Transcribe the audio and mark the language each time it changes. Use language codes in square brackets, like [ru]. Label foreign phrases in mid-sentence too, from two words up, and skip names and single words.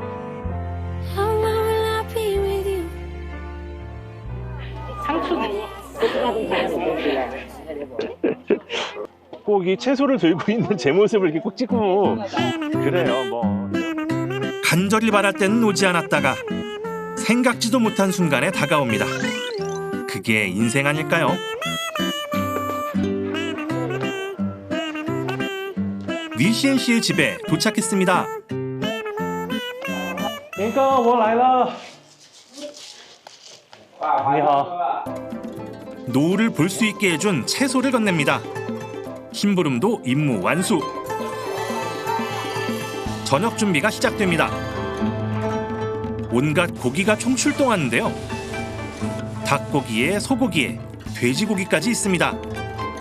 [ko] 꼭 이 채소를 들고 있는 제 모습을 이렇게 꼭 찍고 그래요, 뭐. 간절히 바랄 때는 오지 않았다가 생각지도 못한 순간에 다가옵니다. 그게 인생 아닐까요? 리시엔 씨의 집에 도착했습니다. [zh] 林哥，我来了。你好。 [ko] 노을을 볼 수 있게 해준 채소를 건넵니다. 심부름도 임무 완수. 저녁 준비가 시작됩니다. 온갖 고기가 총출동하는데요. 닭고기에 소고기에 돼지고기까지 있습니다.